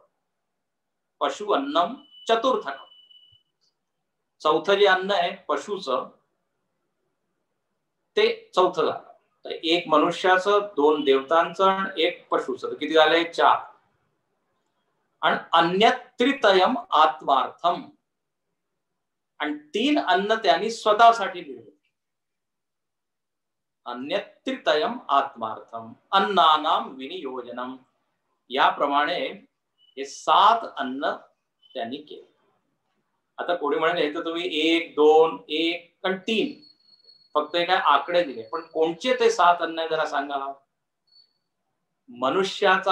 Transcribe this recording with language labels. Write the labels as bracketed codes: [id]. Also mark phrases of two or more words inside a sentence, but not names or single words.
[sa] पशु अन्नम चतुर्थकम. [mr] चौथं जे अन्न आहे पशुचं ते चौथं झालं. तर 1 मनुष्याचं, 2 देवतांचं आणि 1 पशुचं. किती झाले? 4. आणि [sa] अन्यत् तृतीयम आत्मार्थम. [mr] आणि 3 अन्न त्यांनी स्वतःसाठी दिले. [sa] अन्यत् तृतीयम आत्मार्थम अन्नानां विनियोजनम. [mr] याप्रमाणे हे 7 अन्न त्यांनी केले. आता कोणी म्हणेल हे तर तुम्ही 1, 2, 1 आणि 3 फक्त काय आकडे दिले. पण कोणचे ते 7 अन्न जरा सांगा.